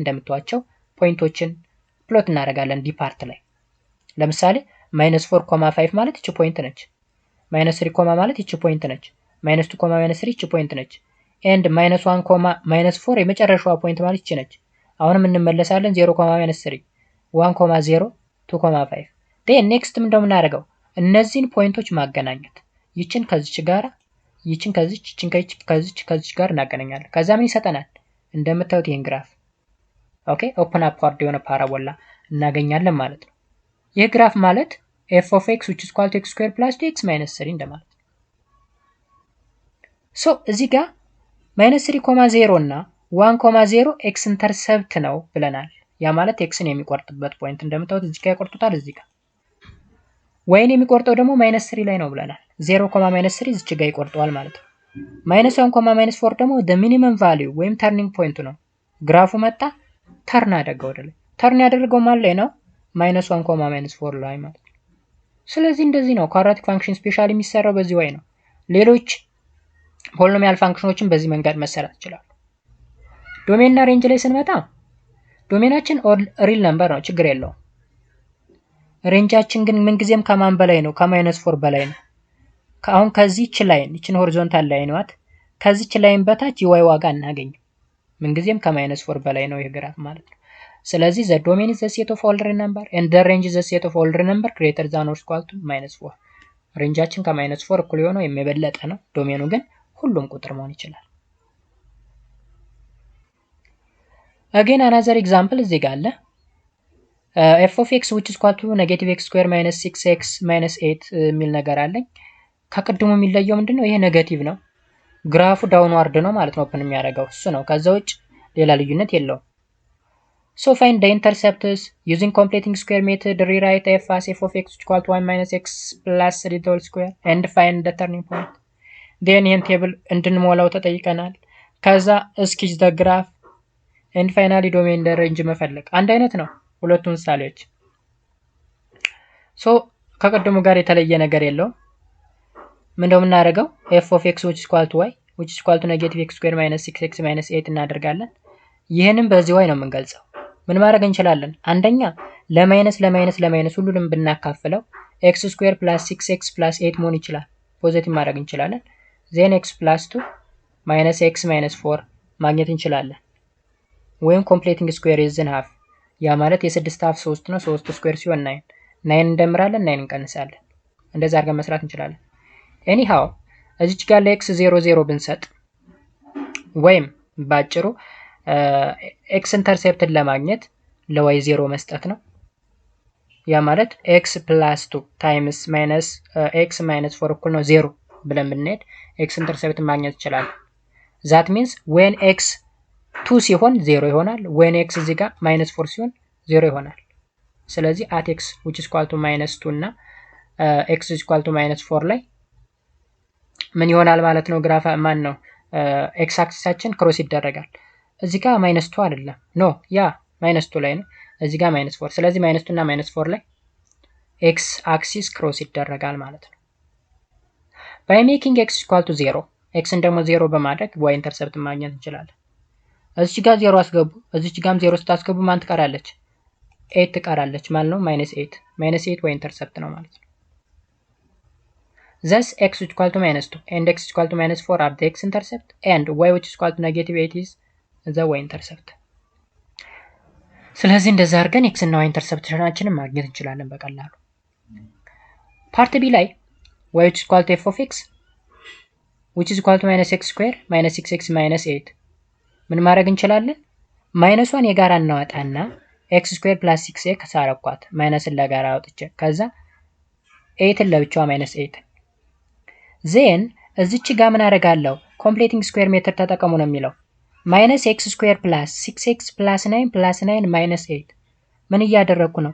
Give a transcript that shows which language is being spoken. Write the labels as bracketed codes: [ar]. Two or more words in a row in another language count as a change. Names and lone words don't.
[am] እንደምታዩቸው ፖይንቶችን ፕሎት እናደርጋለን ዲፓርት ላይ። ለምሳሌ -4, -5 ማለት እቺ ፖይንት ነች። -3, ማለት እቺ ፖይንት ነች። -2, -3 እቺ ፖይንት ነች። ኤንድ -1, -4 የመጨረሻዋ ፖይንት ማለት እቺ ነች። አሁንም እንመለሳለን 0, -3 1, 0 2, 5 [en] then next [am] ምን እንደምናደርገው እነዚህን ፖይንቶች ማገናኘት ይችን ከዚች ጋር ይችን ከዚች ይችን ከዚች ጋር እናገናኛለን። ከዛ ምን ይሰጠናል? እንደምታዩት ይሄን ግራፍ [en] okay open upward [am] የሆነ ፓራቦላ እናገኛለን ማለት ነው። ይህ ግራፍ ማለት [en] f of x which is equal to x square plus 2x minus 3 [am] እንደማለት ነው። ሶ እዚህ ጋር -3, 0 እና 1, 0 x ኢንተርሰፕት ነው ብለናል። ያ ማለት xን የሚቆርጥበት ፖይንት እንደምታዩት እዚህ ጋር ይቆርጡታል። እዚህ ጋር ወይን የሚቆርጠው ደግሞ -3 ላይ ነው ብለናል። 0, -3 እዚህ ጋር ይቆርጠዋል ማለት ነው። -1, -4 ደግሞ [en] the minimum value [am] ወይም [en] turning point [am] ነው። ግራፉ መጣ ተርን አደረገ ወደ ላይ። ተርን ያደረገው ማለት ላይ ነው -1, -4 ላይ ማለት ነው። ስለዚህ እንደዚህ ነው [en] quadratic function specially [am] የሚሰራው በዚህ ወይ ነው። ሌሎች [en] polynomial functions [am] በዚህ መንገድ መሰራት ይችላሉ። ዶሜን እና ሬንጅ ላይ ስንመጣ ዶሜናችን [en] real number [am] ነው፣ ችግር የለውም። ሬንጃችን ግን ምንጊዜም ከማን በላይ ነው? ከ-4 በላይ ነው። አሁን ከዚህች ላይን ይችን [en] horizontal line what [am] ከዚህች ላይን በታች የዋይ ዋጋ እናገኝ ምንጊዜም ከ-4 በላይ ነው ይህ ግራፍ ማለት ነው። ስለዚህ [en] the domain is the set of all real number and the range is the set of all real number greater than or equal to -4 [am] ሬንጃችን ከ-4 እኩል የሆነው የሚበለጠ ነው። ዶሜኑ ግን ሁሉም ቁጥር መሆን ይችላል። [en] again another example [am] እዚህ ጋር አለ [en] f of x which is equal to -x square minus 6x minus 8 [am] የሚል ነገር አለኝ። ከቅድሙ የሚለየው ምንድነው? ይሄ ኔጌቲቭ ነው። ግራፉ ዳውንዋርድ ነው ማለት ነው ኦፕን የሚያደርገው እሱ ነው። ከዛ ውጭ ሌላ ልዩነት የለውም። [en] so find the intercepts using completing square method, rewrite f as f of x which is equal to 1 minus x plus 3 whole square and find the turning point. [am] then ይሄን ቴብል እንድንሞላው ተጠይቀናል። ከዛ [en] sketch the graph and finally domain the range [am] መፈለግ አንድ አይነት ነው ሁለቱ ምሳሌዎች። ሶ ከቀደሙ ጋር የተለየ ነገር የለውም። ምን እንደምናደርገው [en] f of x which is equal to y which is equal to -x square minus 6x minus 8 [am] እናደርጋለን። ይሄንን በዚህ y ነው የምንገልጸው። ምን ማድረግ እንችላለን? አንደኛ ለማይነስ ሁሉንም ብናካፍለው [en] x square plus 6x plus 8 [am] መሆን ይችላል። ፖዚቲቭ ማድረግ እንችላለን። [en] then x plus 2 minus x minus 4 [am] ማግኘት እንችላለን። ወይም [en] completing square is [am] half ያ ማለት የ6 half 3 ነው። 3 ስኩዌር ሲሆን 9 እንደምራለን 9 እንቀንሳለን። እንደዛ አድርገን መስራት እንችላለን። anyhow እዚች ጋር ለx 0 0 ብንሰጥ ወይም ባጭሩ x ኢንተርሴፕትን ለማግኘት ለy 0 መስጠት ነው። ያ ማለት [en] x plus 2 times minus x minus 4 [am] እኩል ነው 0 ብለን ብንሄድ x ኢንተርሴፕትን ማግኘት ይችላል። [en] that means when x [am] 2 ሲሆን 0 ይሆናል። [en] when x [am] እዚህ ጋር -4 ሲሆን 0 ይሆናል። ስለዚህ [en] at x which is equal to -2 [am] እና [en] x is equal to -4 [am] ላይ ምን ይሆናል ማለት ነው? ግራፍ ማን ነው x አክሲሳችን ክሮስ ይደረጋል። እዚህ ጋር -2 አይደለም ኖ ያ -2 ላይ ነው። እዚህ ጋር -4 ስለዚህ -2 እና -4 ላይ x አክሲስ ክሮስ ይደረጋል ማለት ነው። [en] by making x equal to 0 [am] xን ደግሞ 0 በማድረግ y ኢንተርሰፕት ማግኘት እንችላለን። እዚህ ጋር 0 አስገቡ፣ እዚህ ጋርም 0 ስታስገቡ ማን ትቀራለች? 8 ትቀራለች ማለት ነው። -8 -8 y ኢንተርሰፕት ነው ማለት ነው። [en] thus x equal to -2 and x equal to -4 are the x intercept and y which is equal to -8 is the y intercept። [am] ስለዚህ እንደዛ አድርገን x እና y ኢንተርሰፕሽናችንን ማግኘት እንችላለን በቀላሉ። ፓርት ቢ ላይ [en] y which is equal to f of x which is equal to -x square -6x -8 [am] ምን ማድረግ እንችላለን? ማይነሷን የጋራ እናወጣና [en] x square plus 6x [am] አረኳት ማይነስን ለጋራ አውጥቼ ከዛ 8ን ለብቻዋ -8 ዜን እዚች ጋር ምን አደርጋለሁ? [en] completing square method [am] ተጠቀሙ ነው የሚለው [en] -x square plus 6x plus 9 plus 9 -8 [am] ምን እያደረኩ ነው?